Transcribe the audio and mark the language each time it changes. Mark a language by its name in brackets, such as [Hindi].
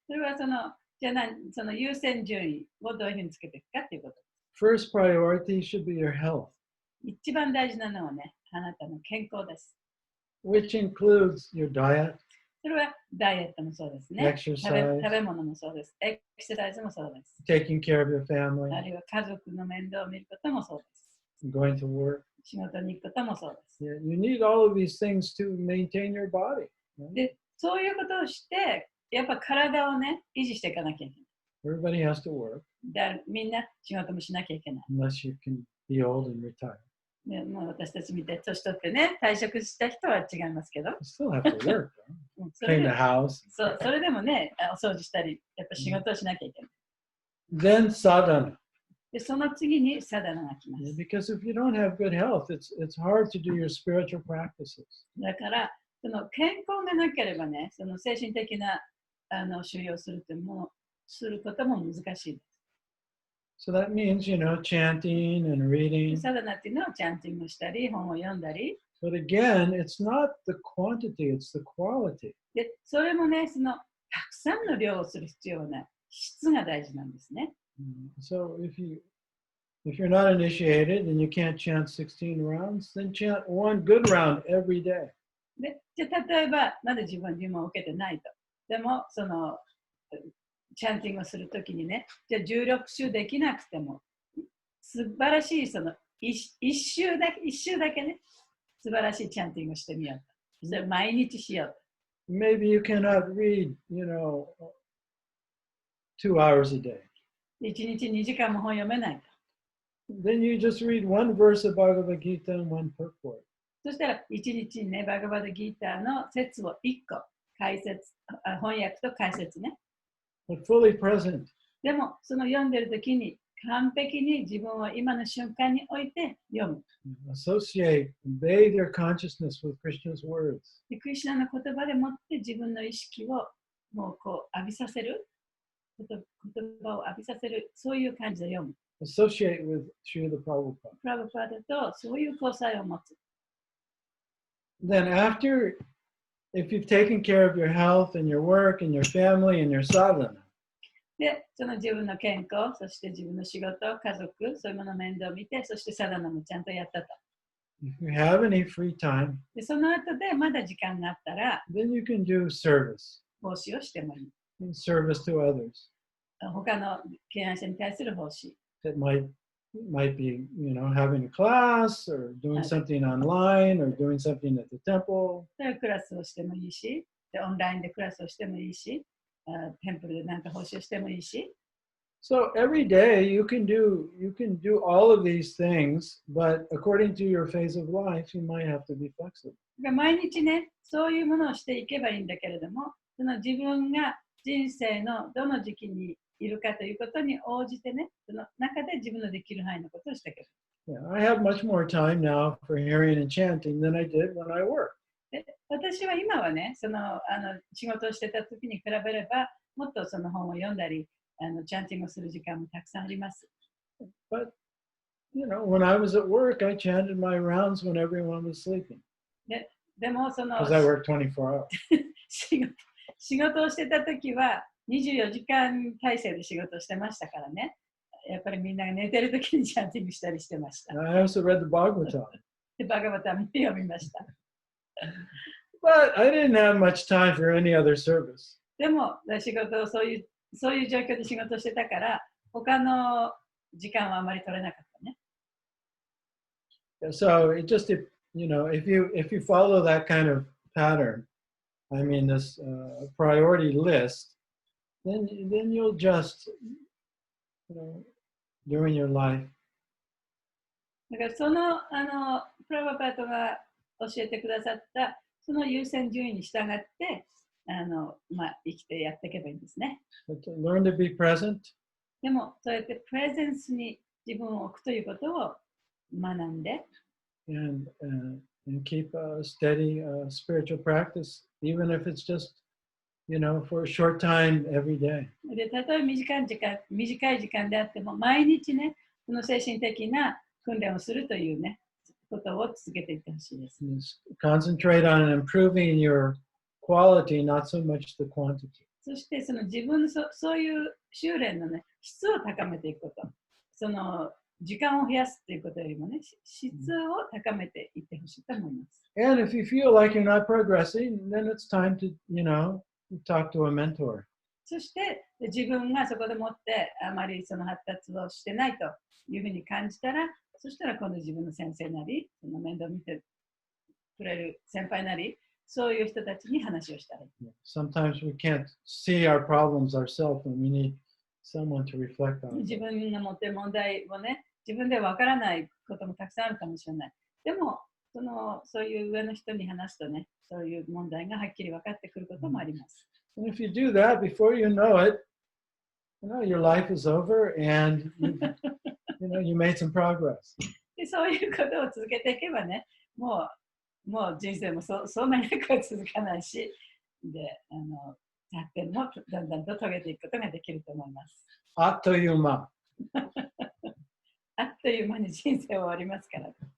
[Japanese] それはその優先順位をどういうふうにつけていくかということ。 [English] First priority should be your health. [Japanese] 一番大事なのはね、あなたの健康です。 [English] which includes your diet, [Japanese] それはダイエットもそうですね。食 [English] exercise, [Japanese] べ物もそうです。エクササイズもそうです。 [English] taking care of your [Japanese] あ [English] family, [Japanese] るいは家族の面倒を見ることもそうです。 [English] going to work. [Japanese] 仕事に行くこともそうです。 [English] You need all of these things to maintain your body. [Japanese] で、そういうことをして、やっぱ体をね、維持していかなきゃいけない。 [English] Everybody has to work [Japanese] みんな仕事もしなきゃいけない。 [English] unless you can be old and retire. [Japanese] ね、もう私たちみたいに年取ってね、退職した人は違いますけど、 [English] You still have to work, [Japanese] それ [English] clean [Japanese] で [English] the house. [Japanese] それでもね、お掃除したり、やっぱ仕事をしなきゃいけない。 [English] Then sadhana. [Japanese] で、その次にサダナが来ます。 [English] Because if you don't have good health, it's hard to do your spiritual practices. [Japanese] だから、その健康がなければね、その精神的な修養をすることも難しいです。 [English] So that means, chanting and reading. [Japanese] サダナっていうのはチャンティングしたり、本を読んだり。 [English] But again, it's not the quantity, it's the quality. [Japanese] で、それもね、たくさんの量をする必要はない。質が大事なんですね。 [English] So if you're not initiated and you can't chant 16 rounds, then chant one good round every day. [Japanese] で、じゃあ例えば、まだ自分は入門を受けてないと。でも、チャンティングをするときにね、じゃあ16周できなくても、素晴らしい一周だけね、素晴らしいチャンティングをしてみようと。それ毎日しようと。 [English] Maybe you cannot read, 2 hours a day. [Japanese] 1日2時間も本読めないと。 [English] Then you just read one verse of Bhagavad Gita and one purport. [Japanese] そしたら、1日にね、バガバダギーターの説を1個、翻訳と解説ね。 [English] But fully present. [Japanese] でも、その読んでるときに、完璧に自分を今の瞬間に置いて読む。 [English] Associate, bathe your consciousness with Krishna's words. [Japanese] で、クリシュナの言葉でもって自分の意識をもう浴びさせる。言葉を浴びさせる。そういう感じで読む。 [English] Associate with Srila Prabhupada. [Japanese] プラブパーダとそういう交際を持つ。 [English] Then after, if you've taken care of your health and your work and your family and your sadhana, [Japanese] で、その自分の健康、そして自分の仕事、家族、そういうものの面倒を見て、そしてサダナもちゃんとやったと。 [English] if you have any free time, [Japanese] で、その後でまだ時間があったら、 [English] then you can do service, [Japanese] 奉仕をしてもいい。 [English] service to others. [Japanese] 他の敬愛者に対する奉仕。 [English] It might be, having a class or doing something online or doing something at the temple. [Japanese] クラスをしてもいいし、でオンラインでクラスをしてもいいし、テンプルでなんか奉仕をしてもいいし。 [English] So every day you can do all of these things, but according to your phase of life, you might have to be flexible. [Japanese] 毎日ね、そういうものをしていけばいいんだけれども、その自分が人生のどの時期にいるかということに応じてね、その中で自分のできる範囲のことをしていける。 [English] Yeah, I have much more time now for hearing and chanting than I did when I worked. [Japanese] で、私は今はね、仕事をしてた時に比べれば、もっとその本を読んだり、チャンティングをする時間もたくさんあります。 [English] But, when I was at work, I chanted my rounds when everyone was sleeping. [Japanese] でも、 [English] Because I work 24 hours. [Japanese] 仕事をしてた時は24時間体制で仕事をしてましたからね。やっぱりみんなが寝てる時にチャンティングしたりしてました。 [English] I also read the Bhagavatam. [Japanese] で、バガバタ見て読みました。 [English] But I didn't have much time for any other service. [Japanese] でも、仕事をそういう状況で仕事をしてたから、他の時間はあまり取れなかったね。 [English] So it just, if you follow that kind of pattern, I mean this priority list, then you'll just, during your life. [Japanese] だからプラバパートが教えてくださったその優先順位に従って生きてやっていけばいいんですね。 [English] Learn to be present. [Japanese] でもそうやってプレゼンスに自分を置くということを学んで、 [English] and keep a steady spiritual practice, even if it's just, for a short time every day. [Japanese] で、たとえ短い時間であっても、毎日ね、その精神的な訓練をするというね、ことを続けていってほしいです。 [English] Concentrate on improving your quality, not so much the quantity. [Japanese] そしてその自分のそういう修練のね、質を高めていくこと。時間を増やすということよりもね、質を高めていってほしいと思います。 [English] And if you feel like you're not progressing, then it's time to, talk to a mentor. [Japanese] そして自分がそこでもってあまりその発達をしてないというふうに感じたら、そしたら今度自分の先生なり、その面倒を見てくれる先輩なり、そういう人たちに話をしたらいい。 [English] Sometimes we can't see our problems ourselves and we need someone to reflect on. [Japanese] 自分が持っている問題をね、自分でわからないこともたくさんあるかもしれない。でも、そういう上の人に話すとね、そういう問題がはっきり分かってくることもあります。 [English] And if you do that, before you know it, your life is over and you made some progress. [Japanese] でそういうことを続けていけばね、もう人生もそんなに長くは続かないし、で、発展もだんだんと遂げていくことができると思います。あっという間。あっという間に人生終わりますから。